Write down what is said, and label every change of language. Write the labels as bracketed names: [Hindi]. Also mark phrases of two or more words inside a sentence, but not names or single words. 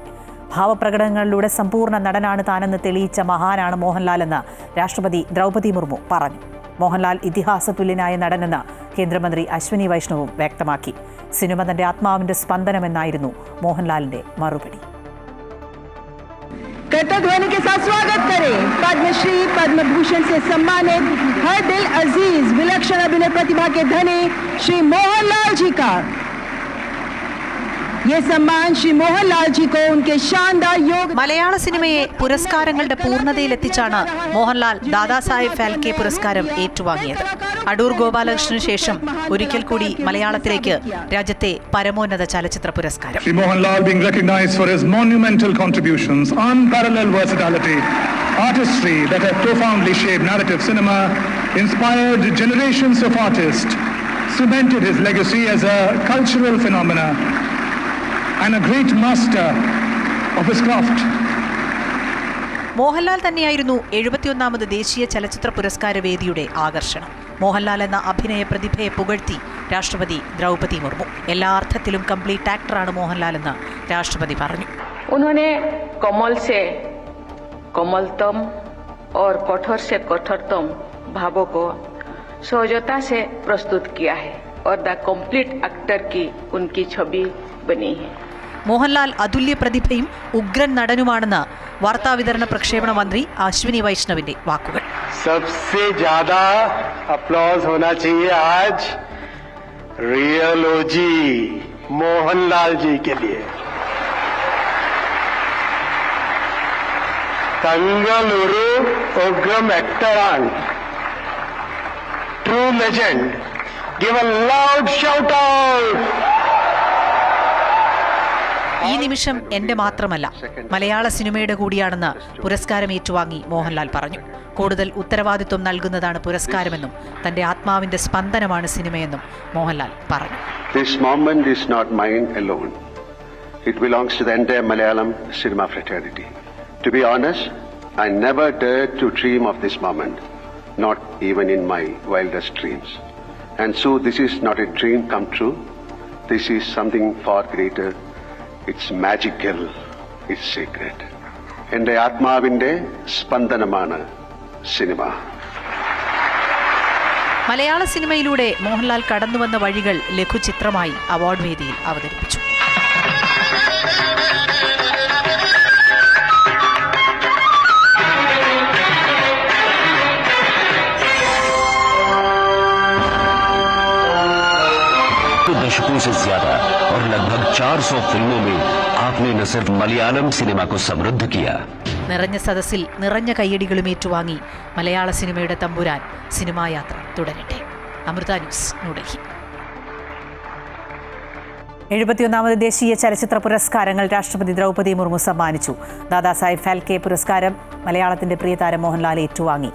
[Malayalam] ഭാവപ്രകടനങ്ങളിലൂടെ സമ്പൂർണ്ണ നടനാണ് താനെന്ന് തെളിയിച്ച മഹാനാണ് മോഹൻലാൽ എന്ന് രാഷ്ട്രപതി ദ്രൗപദി മുർമു പറഞ്ഞു. മോഹൻലാൽ ഇതിഹാസതുല്യനായ നടനെന്ന് കേന്ദ്രമന്ത്രി അശ്വിനി വൈഷ്ണവും വ്യക്തമാക്കി. സിനിമ തന്റെ ആത്മാവിന്റെ സ്പന്ദനമെന്നായിരുന്നു മോഹൻലാലിന്റെ മറുപടി. [Hindi] कर्तव्य के साथ स्वागत करें पद्मश्री पद्म भूषण से सम्मानित हर दिल अजीज विलक्षण अभिनय प्रतिभा के धनी श्री मोहनलाल जी का। ये सम्मान श्री मोहनलाल जी को उनके शानदार योग [Malayalam] മലയാള സിനിമയെ പുരസ്കാരങ്ങളുടെ പൂർണ്ണതയിലെത്തിച്ചാണ് മോഹൻലാൽ ദാദാസാഹിബ് ഫാൽക്കെ പുരസ്കാരം ഏറ്റുവാങ്ങിയത്. അടൂർ ഗോപാലകൃഷ്ണന് ശേഷം ഒരിക്കൽ കൂടി മലയാളത്തിലേക്ക് രാജ്യത്തെ പരമോന്നത ചലച്ചിത്ര പുരസ്കാരം. [English] Shri Mohanlal being recognized for his monumental contributions, unparalleled versatility, artistry that have profoundly shaped narrative cinema, inspired generations of artists, cemented his legacy as a cultural phenomena and a great master of his craft. [Malayalam] മോഹൻലാൽ തന്നെയായിരുന്നു 71ാമത് ദേശീയ ചലച്ചിത്ര പുരസ്കാര വേദിയുടെ ആകർഷണം. മോഹൻലാൽ എന്ന അഭിനയ പ്രതിഭയെ പുകഴ്ത്തി രാഷ്ട്രപതി ദ്രൗപദി മുർമു. എല്ലാ അർത്ഥത്തിലും കംപ്ലീറ്റ് ആക്ടറാണ് മോഹൻലാൽ എന്ന് രാഷ്ട്രപതി പറഞ്ഞു. [Hindi] उन्होंने कमल से कमलतम और कठोर से कठोरतम भावों को सहजता से प्रस्तुत किया है और [English] the complete actor [Hindi] की उनकी छवि बनी है. [Malayalam] മോഹൻലാൽ അതുല്യ പ്രതിഭയും ഉഗ്രൻ നടനുമാണെന്ന് വാർത്താവിതരണ പ്രക്ഷേപണ മന്ത്രി അശ്വിനി വൈഷ്ണവിന്റെ വാക്കുകൾ. [Hindi] सबसे ज्यादा अप्लॉज होना चाहिए आज [English] real OG [Hindi] मोहनलाल जी के लिए. तंगलुरु उग्रम एक्टरान ट्रू लेजेंड. [English] give a loud shout out [Malayalam] ഈ നിമിഷം എന്റെ മാത്രമല്ല, മലയാള സിനിമയുടെ കൂടിയാണെന്ന് പുരസ്കാരം ഏറ്റുവാങ്ങി മോഹൻലാൽ പറഞ്ഞു. കൂടുതൽ ഉത്തരവാദിത്വം നൽകുന്നതാണ് പുരസ്കാരമെന്നും തന്റെ ആത്മാവിന്റെ സ്പന്ദനമാണ് സിനിമയെന്നും മോഹൻലാൽ പറഞ്ഞു. [English] This moment is not mine alone. It belongs to the entire Malayalam cinema fraternity. To be honest, I never dared to dream of this moment, not even in my wildest dreams. And so this is not a dream come true. This is something far greater. It's magical. It's sacred. [Malayalam] എൻ്റെ ആത്മാവിൻ്റെ സ്പന്ദനമാണ് സിനിമ. മലയാള സിനിമയിലൂടെ മോഹൻലാൽ കടന്നുവന്ന വഴികൾ ലഘുചിത്രമായി അവാർഡ് വേദിയിൽ അവതരിപ്പിച്ചു. [Hindi] दशकों से ज्यादा और लगभग 400 फिल्मों में आपने न सिर्फ मलयालम सिनेमा को समृद्ध किया. [Malayalam] നിറഞ്ഞ സദസ്സിൽ നിറഞ്ഞ കയ്യടികളും ഏറ്റുവാങ്ങി മലയാള സിനിമയുടെ തമ്പുരാൻ സിനിമായാത്ര തുടരട്ടെ. അമൃത ന്യൂസ്, ന്യൂഡൽഹി. 71ാമത് ദേശീയ ചലച്ചിത്ര പുരസ്കാരങ്ങൾ രാഷ്ട്രപതി ദ്രൗപദി മുർമു സമ്മാനിച്ചു. ദാദാസാഹിബ് ഫാൽക്കെ പുരസ്കാരം മലയാളത്തിന്റെ പ്രിയതാരം മോഹൻലാൽ ഏറ്റുവാങ്ങി.